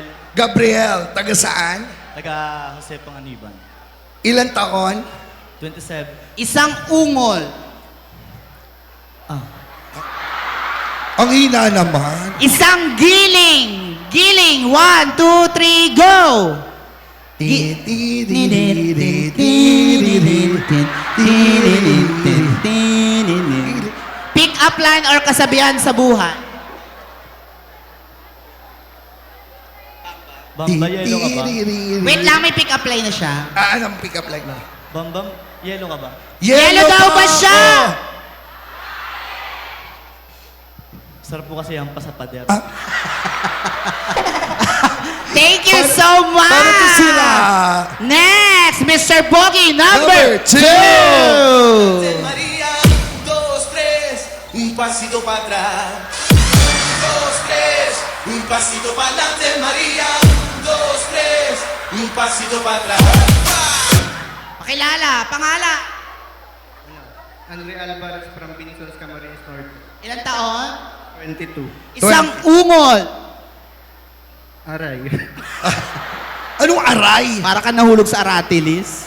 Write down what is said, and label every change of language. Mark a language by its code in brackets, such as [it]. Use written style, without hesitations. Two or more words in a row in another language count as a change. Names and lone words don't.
[tl] Gabriel. Taga saan? Taga Jose Panganiban. Ilan taon? 27. Isang ungol. Ang hina naman. Isang giling. Giling. 1, 2, 3, go! [en] Pick up line or [tl] kasabihan sa buhay. Bamba, yellow ka ba? Wait lang, may [en] pick up line [tl] na siya. Anong [en] pick up line [tl] mo? Bambam, yellow ka ba? Yellow daw ba siya? Oh. Sarap po kasi ang pasapader. [en] Thank you so much! [tl] Paano to sila? [en] Next, Mr. Pogi, number Number 2. 2. [es] María, 2, 3, un pasito para atrás. 2, 3, un pasito para adelante, María. 2, 3, un pasito para atrás. [tl] Pakilala, pangala. [en] Andre Alvarez from Binisolos Camarines Norte. [tl] Ilang taon? 22. Isang ungol. Aray. Anong aray? Para ka nahulog sa Aratilis.